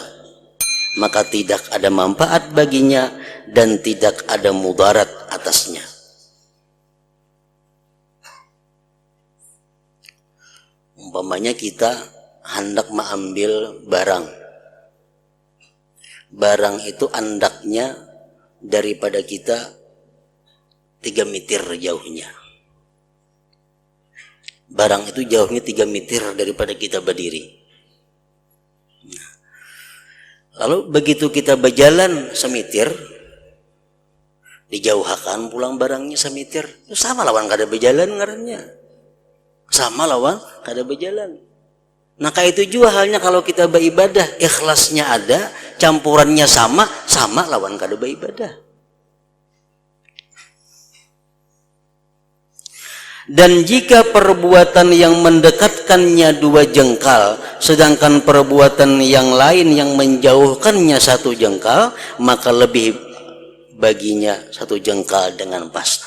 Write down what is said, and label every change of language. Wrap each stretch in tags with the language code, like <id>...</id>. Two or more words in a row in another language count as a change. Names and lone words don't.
<id>Maka tidak ada manfaat baginya dan tidak ada mudarat atasnya. Umpamanya kita hendak mengambil barang. Barang itu andaknya daripada kita 3 meter jauhnya. Barang itu jauhnya 3 meter daripada kita berdiri.</id> <bjn>Lalu begitu kita berjalan semeter, dijauhkan pulang barangnya semeter, itu sama lawan kada berjalan ngarannya. Sama lawan kada berjalan.</bjn> <id>Nah kayak itu juga halnya kalau kita beribadah, ikhlasnya ada, campurannya</id> <bjn>sama lawan kada beribadah.</bjn> <id>Dan jika perbuatan yang mendekatkannya 2 jengkal, sedangkan perbuatan yang lain yang menjauhkannya 1 jengkal, maka lebih baginya 1 jengkal dengan pasti.</id>